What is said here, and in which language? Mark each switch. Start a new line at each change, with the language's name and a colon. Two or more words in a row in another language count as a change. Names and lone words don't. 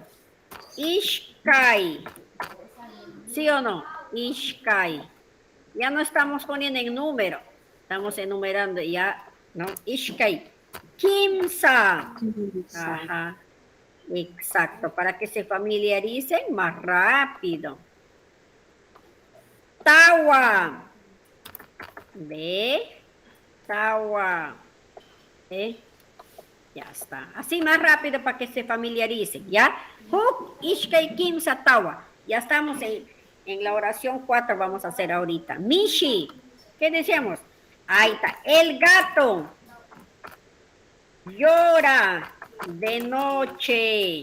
Spanish: Ishkai. ¿Sí o no? Ishkai. Ya no estamos poniendo en número. Estamos enumerando ya, ¿no?
Quechua: Ishkai. Kimsa. Ajá.
Spanish: Exacto. Para que se familiaricen más rápido. Tawa. ¿Ve? Tawa. ¿Ve? Ya está. Así más rápido para que se familiaricen, ¿ya?
Quechua: Huk, Ishkai, Kimsa, Tawa.
Spanish: Ya estamos en la oración 4, vamos a hacer ahorita. Mishi. ¿Qué decíamos? Ahí está. El gato llora de noche.